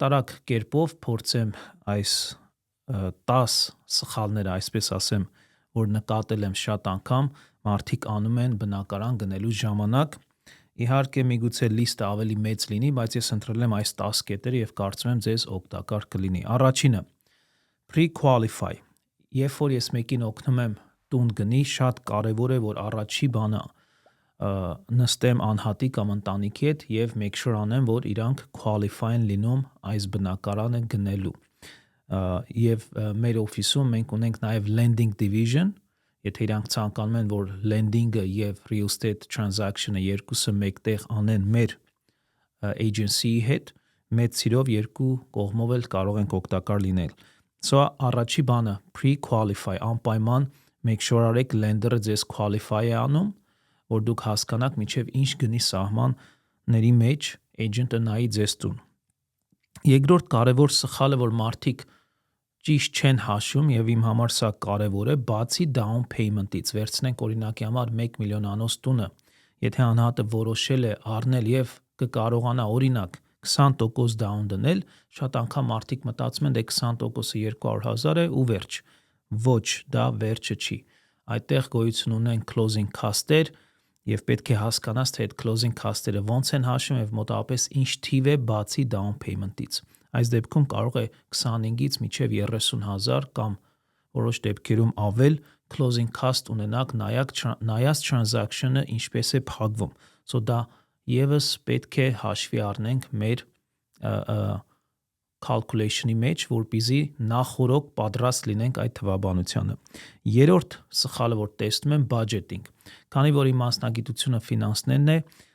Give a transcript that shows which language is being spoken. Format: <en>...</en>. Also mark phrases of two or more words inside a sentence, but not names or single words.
<hy>արագ կերպով փորձեմ այս 10 սխալները, այսպես ասեմ, որ նկատել եմ շատ անգամ մարդիկ անում են բնակարան գնելու ժամանակ։ Իհարկե միգուցե լիստը ավելի մեծ լինի, բայց ես ընտրել եմ այս 10 կետերը և կարծում եմ ձեզ օգտակար կլինի։ Առաջինը՝ pre-qualify։ Երբ որ ես մեկին օգնում եմ տուն գնի, շատ կարևոր է, որ առաջի բանը նստեմ անհատի կամ ընտանիքի հետ և</hy> <en>make sure</en> <hy>անեմ, որ իրանք qualify են լինում այս բնակարանը գնելու։ Եվ մեր օֆիսում մենք ունենք նաև</hy> <en>lending division,</en> <hy>եթե իրանք ցանկանում են, որ lending-ը և</hy> <en>real estate transaction-ը</en> <hy>երկուսը մեկտեղ անեն մեր agency-ի հետ, մեծ սիրով երկու կողմով էլ կարող ենք օգտակար լինել։ Առաջի բանը pre-qualify, անպայման</hy> <en>make sure</en> <hy>արեք lender-ը ձեզ qualify է անում, որ դուք հասկանաք մինչև ինչ գնի սահմանների մեջ agent-ը նայի ձեզ տուն։ Երկրորդ կարևոր սխալը, որ մարդիկ ճիշտ չեն հաշվում և իմ համար սա կարևոր է, բացի</hy> <en>down payment-ից,</en> <hy>վերցնենք օրինակի համար 1 միլիոնանոց տունը, եթե անհատը որոշել է առնել և կկարողանա օրինակ 20% down դնել, շատ անգամ մարդիկ մտածում են դե 20%-ը 200,000 է ու վերջ։ Ոչ, դա վերջը չի։ Այդտեղ գոյություն ունեն</hy> <en>closing cost-եր</en> <hy>և պետք է հասկանաս, թե այդ</hy> <en>closing cost-երը</en> <hy>ոնց են հաշվում և մոտավորապես ինչ թիվ է բացի</hy> <en>down payment-ից։</en> <hy>Այս դեպքում կարող է 25-ից մինչև 30,000 կամ որոշ դեպքերում ավել</hy> <en>closing cost</en> <hy>ունենաք նայած transaction-ը ինչպես է փակվում։ Դա ևս պետք է հաշվի առնենք մեր calculation-ի մեջ, որպեսզի նախօրոք պատրաստ լինենք այդ թվաբանությանը։ Երրորդ սխալը, որ տեսնում եմ, budgeting։ Քանի որ իմ մասնագիտությունը ֆինանսներն է,</hy>